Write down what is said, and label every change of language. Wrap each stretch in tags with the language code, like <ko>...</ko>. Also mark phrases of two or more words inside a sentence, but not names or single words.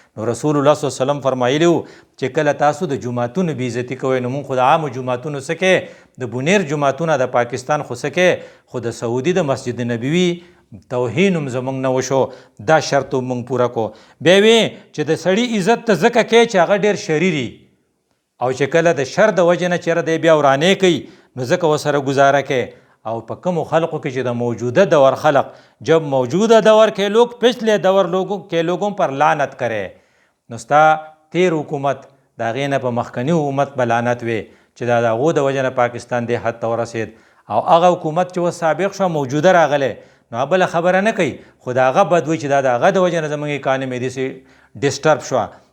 <ps>نو رسول الله</ps> <ar>صلی الله علیه وسلم</ar> <ps>فرمایلي وو چې کله تاسو د جوماتونو بې عزتي کوئ نو مونږ خو د عامو جوماتونو څه کې د بونیر جوماتونه د پاکستان خو څه کې، خو د سعودي د مسجد نبوي توهین هم زمونږ نه وشو، دا شرط مونږ پوره کو. بیا وی چې د سړي عزت ته ځکه کوي چې هغه ډېر شریري، او چې کله د شر د وجې نه چېرې دی بیا ورانې کوي نو ځکه ورسره ګزاره کوي. او په کومو خلقو کې چې د موجوده دور خلق</ps> <ur>جب موجوده دور کے لوگ پچھلے دور لوگوں کے لوگوں پر لعنت کرے،</ur> <ps>نو ستا تیر حکومت د هغې نه په مخکني حکومت به لعنت وي چې دا د هغو د وجې نه پاکستان دې حد ته ورسېد. او هغه حکومت چې اوس سابق شوه موجوده راغلی نو بله خبره نه کوي، خو د هغه بد وي چې دا د هغه د وجې نه زموږ اکانمي داسې ډسټرب شوه.</ps>